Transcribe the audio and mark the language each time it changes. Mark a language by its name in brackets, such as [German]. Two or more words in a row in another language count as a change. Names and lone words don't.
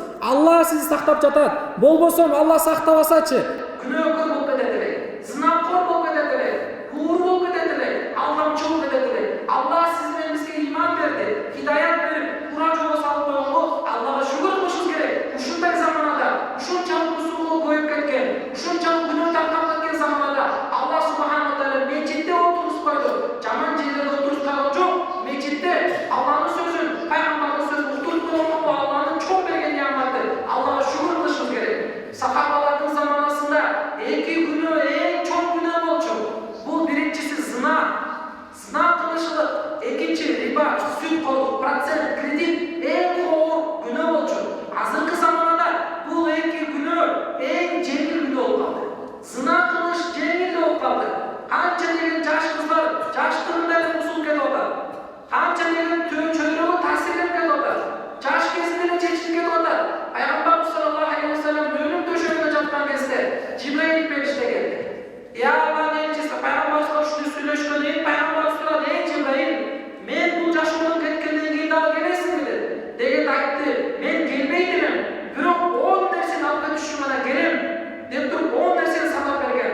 [Kyrgyz] Алла сизди сактап жатат. Болбосо Алла сактабасачы, күнөөкөр болуп кетет эле, зынакор болуп кетет эле, куур болуп кетет эле, алдамчы болуп кетет эле. Алла сиз менен бизге иман берди, хидаят берип, туура жолго салып койгонго Аллага шүгүр кылышыбыз керек. Ушундай заманада, ушунчалык бузулук көбөйүп кеткен, ушунчалык күнөө таркап кеткен заманада [Arabic] الله سبحانه وتعالى [Kyrgyz] мечитте отургузуп койду. Жаман жерлерде отургузган жок. Мечитте Алланын сөзүн, пайгамбардын сөзүн утуруп койгонго Алланын чоң берген неаматы. Аллага шүгүр кылышыбыз керек. Сахабалардын заманасында эки күнөө эң чоң күнөө болчу. Бул биринчиси зына кылышылык, экинчи риба, сүт колдук, процент, кредит эң оор күнөө болчу. Азыркы заманада бул эки күнөө эң жеңил күнөө болуп калды. Зына кылыш жеңил болуп калды. Канча деген жаш кыздар жаштыгында эле бузулуп кетип атат. Канча деген чөйрөгө таасирленип кетип атат. Жаш кезинде эле чечилип кетип атат. Пайгамбарыбыз [Arabic] صلى الله عليه وسلم [Kyrgyz] өлүм төшөгүндө жаткан кезде Жибраил периште келди. Алланын элчиси пайгамбарыбызга ушундай сүйлөшкөндөн кийин пайгамбарыбыз сурады: "Эй Жибраил, мен бул жашоодон кеткенден кийин дагы келесиңби?" деди. Дегенде айтты: "Мен келбейт элем, бирок 10 нерсени алып кетиш үчүн гана келем" деп туруп 10 нерсени санап берген.